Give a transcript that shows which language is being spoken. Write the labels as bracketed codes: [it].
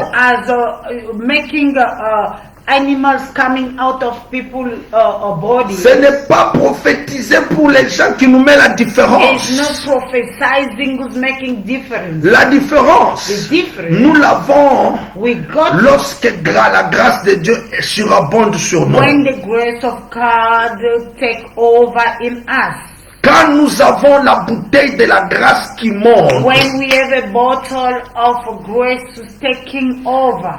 [en] not as making animals coming out of people's bodies. [fr] Ce n'est pas prophétiser pour les gens qui nous met la [en] It's [fr] différence. [en] not prophesizing who's making difference. [fr] La différence, [en] The difference [fr] nous l'avons [en] we got [fr] lorsque la grâce de Dieu surabonde sur nous. [en] when the grace of God take over in us. [fr] Quand nous avons la bouteille de la grâce qui monte, [en] When we have a bottle of grace taking over.